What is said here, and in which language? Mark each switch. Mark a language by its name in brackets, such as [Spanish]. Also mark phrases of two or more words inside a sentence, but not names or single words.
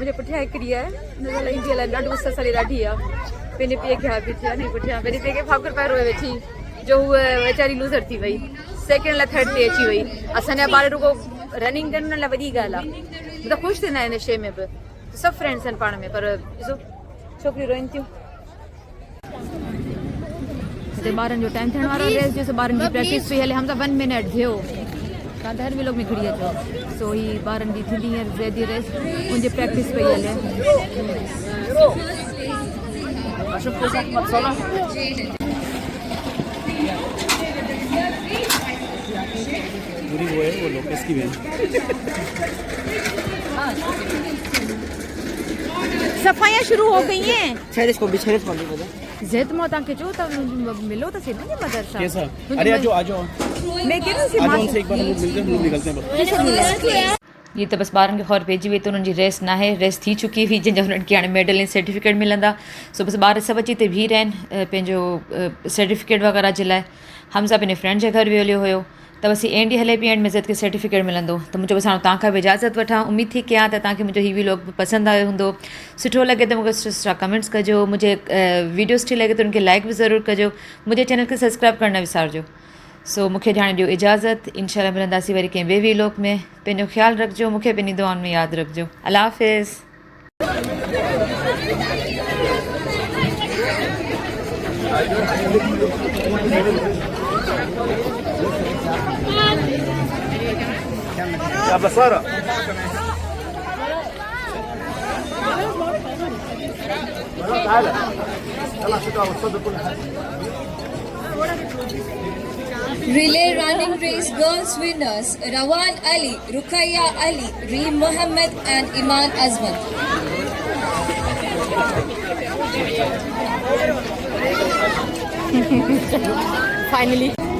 [Sindhi] मुंहिंजे पुठियां हिकिड़ी आहे, नज़र ईंदी आहे, ॾाढो ससरी ॾाढी आहे, पंहिंजे पीउ खे बीठी आहे नी पुठियां, पंहिंजे पीउ खे फाकुर पाए रोए वेठी जो उहा वीचारी लूज़र थी वई, सेकेंड लाइ थर्ड ते अची वई। असांजा ॿार रुगो रनिंग कनि उन लाइ वॾी ॻाल्हि आहे, मतिलबु ख़ुशि थींदा आहिनि शइ में बि, सभु फ्रेंड्स आहिनि पाण में, पर ॾिसो छोकिरियूं रोइनि थियूं। हिते ॿारनि जो टाइम थियण वारो आहे रेस जो, ॿारनि जी प्रैक्टिस पई हले। हम 1 मिनट थियो, तव्हां त हर व्लॉग में खड़ी अचो। सो ही ॿारनि जी थींदी हींअर ज़ैदी रेस, उनजी प्रैक्टिस पई हले। [Urdu] پوری وہ ہے، وہ لوکیش کی بہن. صفائیاں شروع ہو گئی ہیں. छेड़स को [Sindhi] ज़ैद मां तव्हांखे चयो त मिलो त सही मुंहिंजी मदर सां। [Urdu] کیسا؟ ارے آ جاؤ میں کہہ رہی آ جاؤ، ان سے ایک بار ہم لوگ ملتے ہیں، ہم لوگ نکلتے ہیں بس. [Sindhi] ये त बसि ॿारनि खे ख़बर पइजी वई त उन्हनि जी रेस न आहे, रेस थी चुकी हुई, जंहिंजा हुननि खे हाणे मेडल ऐं सर्टिफिकेट मिलंदा। सो बसि ॿार सभु अची हिते बीह रहिया आहिनि पंहिंजो सर्टिफिकेट वग़ैरह जे लाइ। हमज़ा पंहिंजे फ्रेंड जे घर वियो हुयो, त बसि एंड हले पई, एंड में ज़ैद खे सर्टिफिकेट मिलंदो। त मुंहिंजो बसि हाणे तव्हां खां बि इजाज़त वठां। उमेद थी कयां त तव्हांखे मुंहिंजो हीउ व्लॉग पसंदि आयो हूंदो। सुठो लॻे त मूंखे कमेंट्स कजो, मुंहिंजे वीडियो सुठी लॻे त उनखे लाइक बि ज़रूरु कजो, मुंहिंजे चैनल खे सब्सक्राइब करणु न विसारिजो। सो मूंखे हाणे ॾियो इजाज़त, इंशाल्लाह मिलंदासीं वरी कंहिं ॿिए व्लॉग में। पंहिंजो ख़्यालु रखिजो, मूंखे पंहिंजी दुआउनि में यादि रखिजो। अल्लाह हाफ़िज़। [Arabic] يا بصارة تعالى يلا شكرا وتصدق كل حاجة. [English] Relay running race girls winners Rawan Ali, Ruqayya Ali, Reem Mohammed and Iman Azman. Finally.